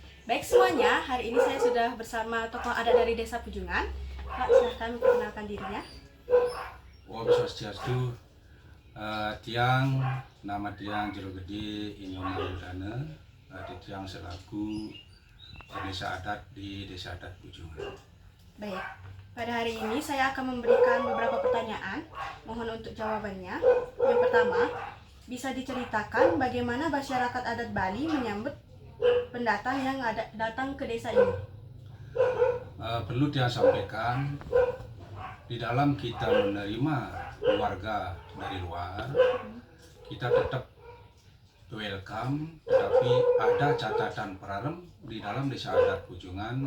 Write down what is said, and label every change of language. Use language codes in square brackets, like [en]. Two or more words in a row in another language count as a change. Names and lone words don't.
[id] Baik semuanya, hari ini saya sudah bersama tokoh adat dari Desa Pujungan. Pak, silahkan memperkenalkan dirinya. [ban] Om Swastiastu, [id] Tiang, nama Tiang Jero Gede Inyong Marudana, di Tiang selaku desa adat di Desa Adat Pujungan. Baik, pada hari ini saya akan memberikan beberapa pertanyaan. Mohon untuk jawabannya. Yang pertama, bisa diceritakan bagaimana masyarakat adat Bali menyambut pendatang yang datang ke desa ini? Perlu Tiang sampaikan, di dalam kita menerima keluarga dari luar, kita tetap welcome, tetapi ada catatan paralel di dalam Desa Adat Pujungan.